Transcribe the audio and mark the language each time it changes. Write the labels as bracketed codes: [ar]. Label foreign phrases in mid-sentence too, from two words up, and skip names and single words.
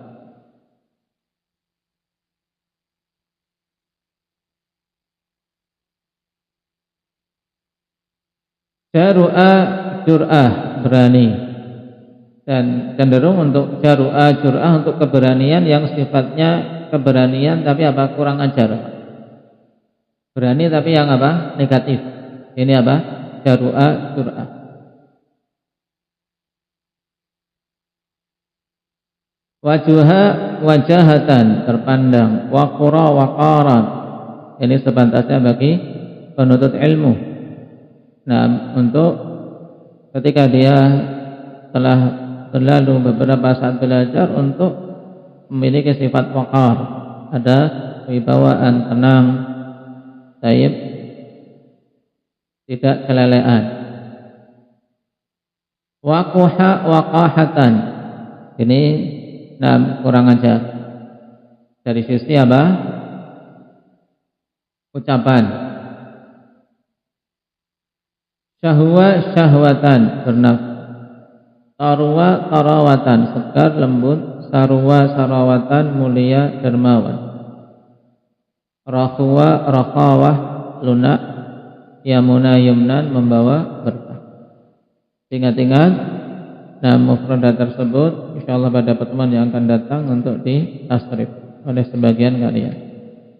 [ar] جرؤ جرأة, berani. [id] Dan cenderung untuk [ar] جرؤ جرأة, [id] untuk keberanian yang sifatnya keberanian tapi apa? Kurang ajar. Berani tapi yang apa? Negatif. Ini apa? [ar] جرؤ جرأة. وجه وجاهة, terpandang. وقر وقارا. [id] Ini sepantasnya bagi penuntut ilmu. Nah, untuk ketika dia telah berlalu beberapa saat belajar, untuk memiliki sifat waqar, ada kewibawaan, tenang, taib, tidak kelelean. [ar] وقح وقاحة, [id] ini kurang ajar dari sisi apa? Ucapan. [ar] شهي شهوة, bernafsu. طرو طراوة, [id] segar lembut. [ar] سرو سراوة, [id] mulia dermawan. [ar] رخو رخاوة, lunak. يمن يمنا, [id] membawa berkah. Ingat-ingat mufradat tersebut insyaallah pada pertemuan yang akan datang untuk ditasrif oleh sebagian kalian.